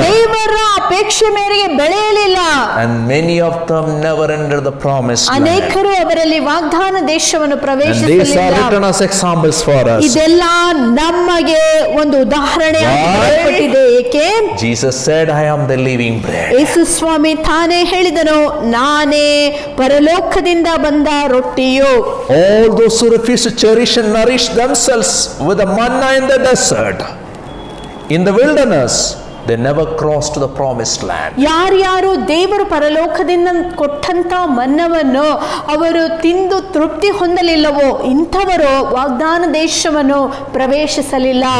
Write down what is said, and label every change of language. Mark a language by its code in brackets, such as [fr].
[kn] ದೇವರ ಅಪೇಕ್ಷೆ ಮೇರೆಗೆ ಬೆಳೆಯಲಿಲ್ಲ. [en] And many of them never entered the promised land. [kn] ಅನೇಕರು ಅವರಲ್ಲಿ ವಾಗ್ದಾನ ದೇಶವನ್ನು [en] And these are [kn] ಪ್ರವೇಶಿಸಲಿಲ್ಲ. [en] written as examples for us. [kn] ಇದೆಲ್ಲ ನಮಗೆ ಒಂದು ಉದಾಹರಣೆಯಾಗಿ [en] Why? [kn] ಬರೆಯಲ್ಪಟ್ಟಿದೆ. ಏಕೆ? [en] Jesus said, I am the living bread. [kn] ಯೇಸು ಸ್ವಾಮಿ ತಾನೇ ಹೇಳಿದನು, ನಾನೇ ಪರಲೋಕದಿಂದ ಬಂದ ರೊಟ್ಟಿಯು. [en] All those who refuse to cherish and nourish themselves with the manna in the desert, in the wilderness, they never cross to the promised land. [kn] ಯಾರ್ಯಾರು ದೇವರು ಪರಲೋಕದಿಂದ ಕೊಟ್ಟಂತ ಮನ್ನವನ್ನು ಅವರು ತಿಂದು ತೃಪ್ತಿ ಹೊಂದಲಿಲ್ಲವೋ ಇಂಥವರು ವಾಗ್ದಾನ ದೇಶವನ್ನು ಪ್ರವೇಶಿಸಲಿಲ್ಲ.